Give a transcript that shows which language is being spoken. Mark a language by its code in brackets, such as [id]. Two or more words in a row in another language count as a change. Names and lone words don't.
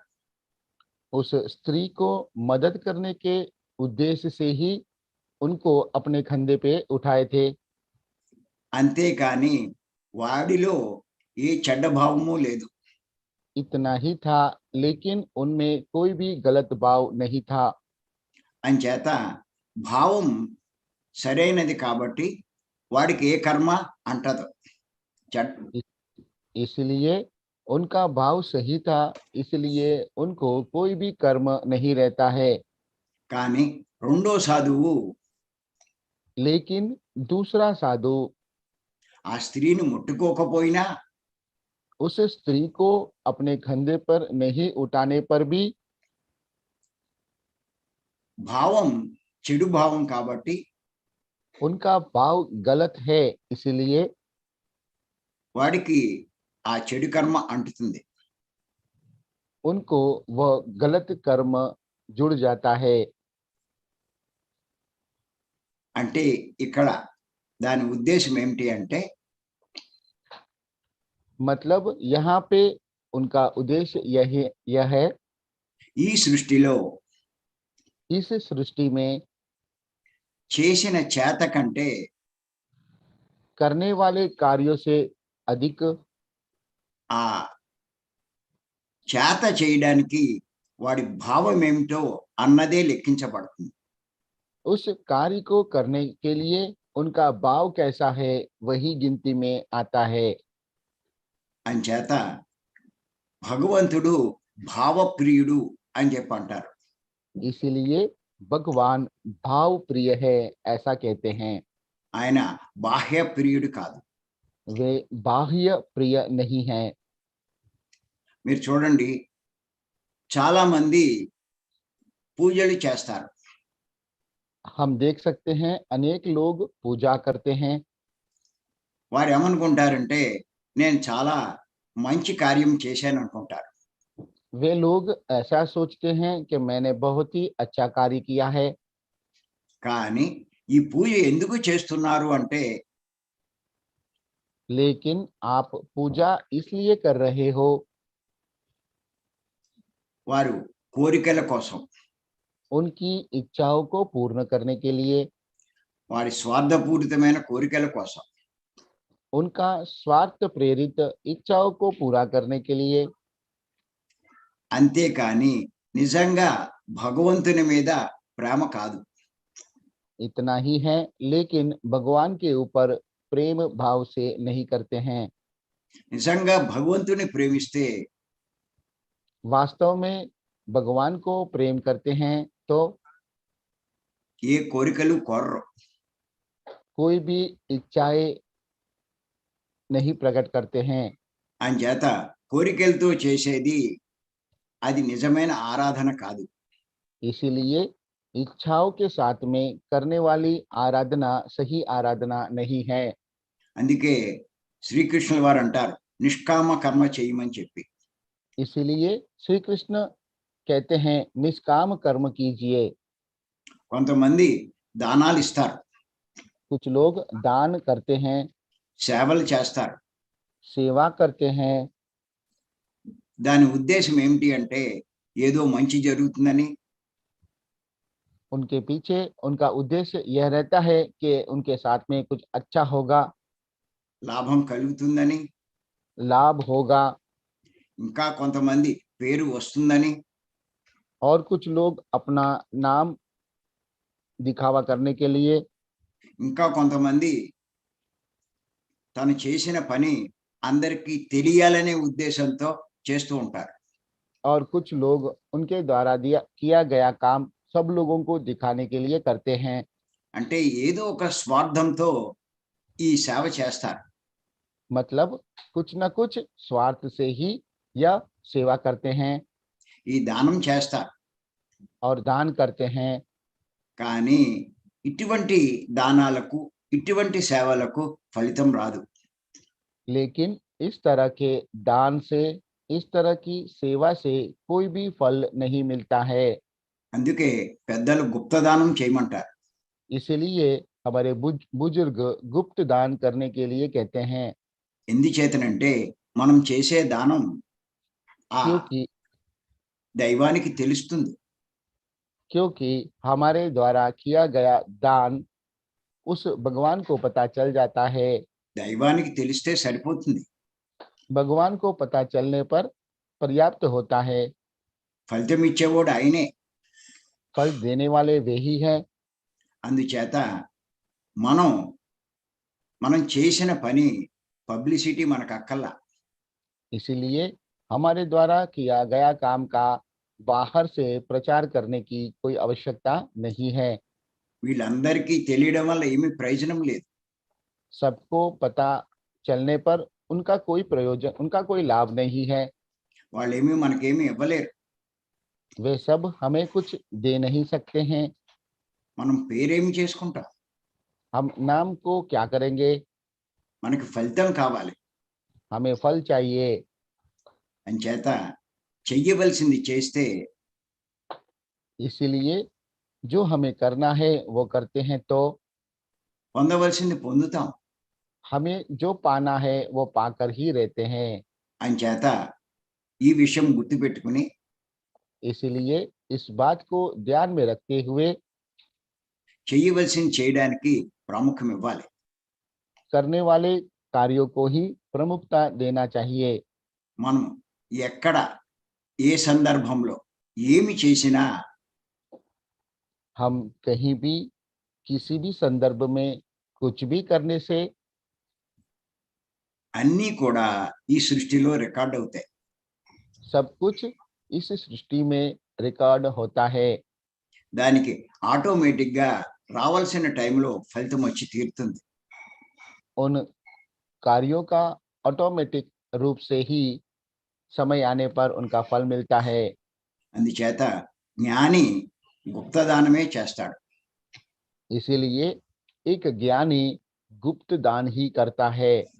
[hi] उस स्त्री को मदद करने के उद्देश्य से ही उनको अपने कंधे पे उठाए थे, [te] అంతేకాని వాడిలో ఏ చెడ్డ భావము లేదు. [hi] इतना ही था, लेकिन उनमें कोई भी गलत भाव नहीं था। [te] అంచేత భావం సరైనది కాబట్టి వాడికి ఏ కర్మ అంటదు. [hi] इसलिए उनका भाव सही था, इसलिए उनको कोई भी कर्म नहीं रहता है। [te] కానీ రెండో సాధువు [hi] लेकिन दूसरा साधु [te] ఆ స్త్రీని ముట్టుకోకపోయినా [hi] उस स्त्री को अपने कंधे पर नहीं उठाने पर भी [te] భావం చెడు భావం కాబట్టి [hi] उनका भाव गलत है, इसलिए [te] వాడికి ఆ చెడు కర్మ అంటుతుంది. [hi] उनको वह गलत कर्म जुड़ जाता है। [te] అంటే ఇక్కడ దాని ఉద్దేశం ఏమిటి అంటే [hi] मतलब यहाँ पे उनका उद्देश्य यह है, [te] ఈ సృష్టిలో [hi] इस सृष्टि में [te] చేసిన చేత కంటే [hi] करने वाले कार्यों से अधिक [te] ఆ చేత చేయడానికి వాడి భావం ఏమిటో అన్నదే లెక్కించబడుతుంది. [hi] उस कार्य को करने के लिए उनका भाव कैसा है वही गिनती में आता है। [te] అంచేత భగవంతుడు భావప్రియుడు అని చెప్పి అంటారు. [hi] इसलिए भगवान भाव प्रिय है ऐसा कहते हैं। [te] ఆయన బాహ్య ప్రియుడు కాదు. [hi] वे बाह्य प्रिय नहीं है। [te] మీరు చూడండి, చాలా మంది పూజలు చేస్తారు. [hi] हम देख सकते हैं अनेक लोग पूजा करते हैं। [te] వారు ఏమనుకుంటారంటే నేను చాలా మంచి కార్యం చేశాను అనుకుంటారు. [hi] वे लोग ऐसा सोचते हैं कि मैंने बहुत ही अच्छा कार्य किया है। [te] కానీ ఈ పూజ ఎందుకు చేస్తున్నారు అంటే [hi] लेकिन आप पूजा इसलिए कर रहे हो [te] వారు కోరికల కోసం, [hi] उनकी इच्छाओं को पूर्ण करने के लिए, [te] వారి స్వార్థపూరితమైన కోరికల కోసం, [hi] उनका स्वार्थ प्रेरित इच्छाओं को पूरा करने के लिए, [te] అంతేకాని నిజంగా భగవంతుని మీద ప్రేమ కాదు. [hi] इतना ही है, लेकिन भगवान के ऊपर प्रेम भाव से नहीं करते हैं। [te] నిజంగా భగవంతుని ప్రేమిస్తే [hi] वास्तव में भगवान को प्रेम करते हैं तो [te] ఏ కోరికలు కోరరు. [hi] कोई भी इच्छाएं नहीं प्रकट करते हैं। [te] అంచేత కోరికలతో చేసేది అది నిజమైన ఆరాధన కాదు. [hi] इसीलिए इच्छाओं के साथ में करने वाली आराधना सही आराधना नहीं है। [te] అందుకే శ్రీకృష్ణుల వారు అంటారు నిష్కామ కర్మ చేయమని చెప్పి. [hi] इसीलिए श्री कृष्ण कहते हैं निष्काम कर्म कीजिए। [te] కొంతమంది దానాలు ఇస్తారు, [hi] कुछ लोग दान करते हैं, [te] సేవలు చేస్తారు. [hi] सेवा करते हैं। [te] దాని ఉద్దేశం ఏమిటి అంటే ఏదో మంచి జరుగుతుందని, [hi] उनके पीछे उनका उद्देश्य यह रहता है कि उनके साथ में कुछ अच्छा होगा, [te] లాభం కలుగుతుందని, [hi] लाभ होगा। [te] ఇంకా కొంతమంది పేరు వస్తుందని, [hi] और कुछ लोग अपना नाम दिखावा करने के लिए, [te] ఇంకా కొంతమంది తను చేసిన పని అందరికీ తెలియాలనే ఉద్దేశంతో చేస్తూ ఉంటారు. [hi] और कुछ लोग उनके द्वारा किया गया काम सब लोगों को दिखाने के लिए करते हैं। [te] అంటే ఏదో ఒక స్వార్థంతో ఈ సేవ చేస్తారు. [hi] मतलब कुछ न कुछ स्वार्थ से ही यह सेवा करते हैं [te] ఈ దానం చేస్తారు. [hi] और दान करते हैं। [te] కానీ ఇటువంటి దానాలకు, ఇటువంటి సేవలకు ఫలితం రాదు. [hi] लेकिन इस तरह के दान से, इस तरह की सेवा से कोई भी फल नहीं मिलता है। [te] అందుకే పెద్దలు గుప్తదానం చేయమంటారు. [hi] इसलिए हमारे बुजुर्ग गुप्त दान करने के लिए कहते हैं। [te] ఎందుచేతనంటే మనం చేసే దానం ఆ [hi] क्योंकि [te] దైవానికి తెలుస్తుంది. [hi] क्योंकि हमारे द्वारा किया गया दान उस भगवान को पता चल जाता है। [te] దైవానికి తెలిస్తే సరిపోతుంది. [hi] भगवान को पता चलने पर पर्याप्त होता है। [te] ఫలితం ఇచ్చేవాడు ఆయనే. [hi] फल देने वाले वे ही हैं। [te] అందుచేత మనం మనం చేసిన పని పబ్లిసిటీ మనకు అక్కర్లా. [hi] इसीलिए हमारे द्वारा किया गया काम का बाहर से प्रचार करने की कोई आवश्यकता नहीं है। [te] వీళ్ళందరికీ తెలియడం వల్ల ఏమీ ప్రయోజనం లేదు. [hi] सबको पता चलने पर उनका कोई प्रयोजन, उनका कोई लाभ नहीं है। [te] వాళ్ళేమీ మనకేమీ ఇవ్వలేరు. [hi] वे सब हमें कुछ दे नहीं सकते हैं। [te] మనం పేరేమి చేసుకుంటాం? [hi] हम नाम को क्या करेंगे? [te] మనకి ఫలితం కావాలి. [hi] हमें फल चाहिए। [te] అంచేత చెయ్యవలసింది చేస్తే [hi] इसीलिए जो हमें करना है वो करते हैं तो [te] పొందవలసింది పొందుతాం. [hi] हमें जो पाना है वो पाकर ही रहते हैं। [te] అంచేత ఈ విషయం గుర్తుపెట్టుకుని [hi] इसलिए इस बात को ध्यान में रखते हुए [te] చెయ్యవలసింది చేయడానికి ప్రాముఖ్యం ఇవ్వాలి. [hi] करने वाले कार्यों को ही प्रमुखता देना चाहिए। [te] మనం ఎక్కడ ఏ సందర్భంలో ఏమి చేసినా [hi] हम कहीं भी किसी भी संदर्भ में कुछ भी करने से [te] అన్నీ కూడా ఈ సృష్టిలో రికార్డ్ అవుతాయి. [hi] सब कुछ इस सृष्टि में रिकॉर्ड होता है। [te] దానికి ఆటోమేటిక్ గా రావాల్సిన టైంలో ఫలితం వచ్చి తీరుతుంది. [hi] उन कार्यों का ऑटोमेटिक रूप से ही समय आने पर उनका फल मिलता है। [te] అందుచేత జ్ఞాని గుప్తదానమే చేస్తాడు. [hi] इसीलिए एक ज्ञानी गुप्त दान ही करता है।